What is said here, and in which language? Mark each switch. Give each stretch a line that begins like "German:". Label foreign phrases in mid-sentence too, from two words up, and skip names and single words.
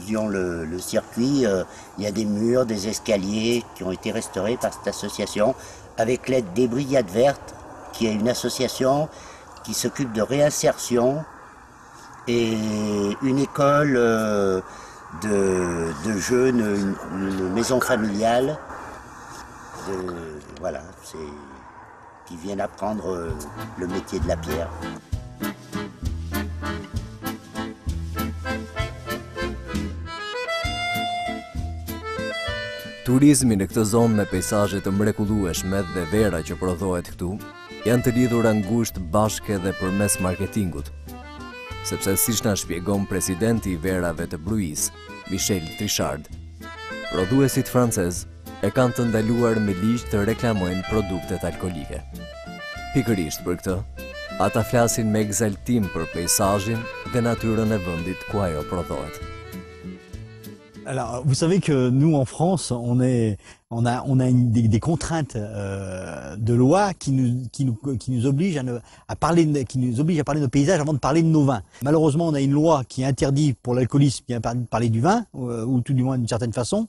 French: faisions le circuit, il y a des murs, des escaliers qui ont été restaurés par cette association, avec l'aide des Brigades Vertes, qui est une association qui s'occupe de réinsertion, et une école de jeunes, une maison familiale, voilà, qui viennent apprendre le métier de la pierre.
Albanian: Turizmi në këtë zonë me pejsazhe të mrekullueshme dhe vera që prodhohet këtu janë të lidhura ngushtë bashkë edhe përmes marketingut. Sepse siç na shpjegon presidenti i verave të Bruis, Michel Trichard, prodhuesit francez e kanë të ndaluar me ligj të reklamojnë produktet alkolike. Pikërisht për këtë, ata flasin me egzaltim për pejsazhin dhe natyrën e vendit ku ajo prodhohet.
French: Alors, vous savez que nous, en France, on a des contraintes de loi qui nous obligent à parler de nos paysages avant de parler de nos vins. Malheureusement, on a une loi qui interdit pour l'alcoolisme, qui interdit de parler du vin, ou tout du moins d'une certaine façon.